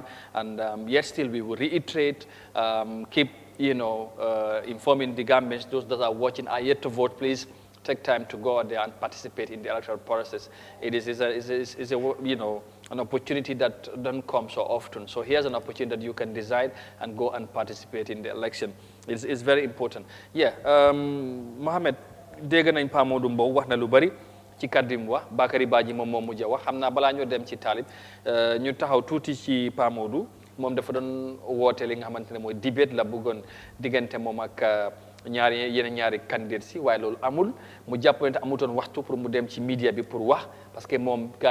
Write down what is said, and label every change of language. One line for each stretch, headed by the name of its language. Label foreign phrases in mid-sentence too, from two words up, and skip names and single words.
English: And yet still, we will reiterate, keep, informing the governments. Those that are watching are yet to vote. Please take time to go out there and participate in the electoral process. It is an opportunity that doesn't come so often. So here's an opportunity that you can decide and go and participate in the election. It's very important. Yeah,
Wolof: Mohamed, dégg nañ Pa Modou Mbow wax na lu bari ci kàddu mu wax Bakary Badji moom moo mujj wax xam naa balaa ñoo dem ci Talib ñu taxaw tuuti ci Pa Modou moom dafa doon woote li nga xamante ne mooy debate la bëggoon diggante moom ak yeneen ñaari candidat si waaye loolu amul mu jàpp ne amutoon waxtu pour mu dem ci media bi pour wax
French: parce que
Wolof: moom gars